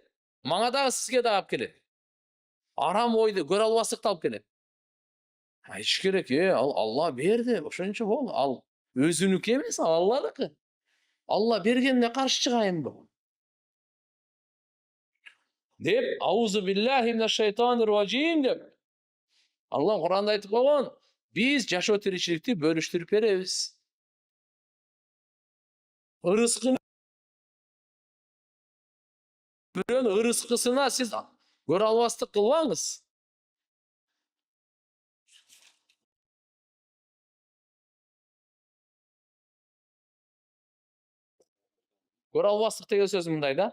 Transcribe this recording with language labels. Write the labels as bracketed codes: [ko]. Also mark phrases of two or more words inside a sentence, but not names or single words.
[ky] Мага дагы сизге да алып келет. Арам ойду көрө албастыкты алып келет. Айтыш керек, ал Алла берди, ошончо бол. Ал өзүнүкү эмес, ал Алладыкы. Алла бергенине каршы чыгайынбы? Деп, [ar] أعوذ بالله من الشيطان الرجيم деп. [ky] Алла Кур'анда айтып койгон, биз жашоо тиричиликти бөлүштүрүп беребиз. Ырыскыны бирөөнүн ырыскысына сиз көрө албастык кылбаңыз. Көрө албастык деген сөз мындай да.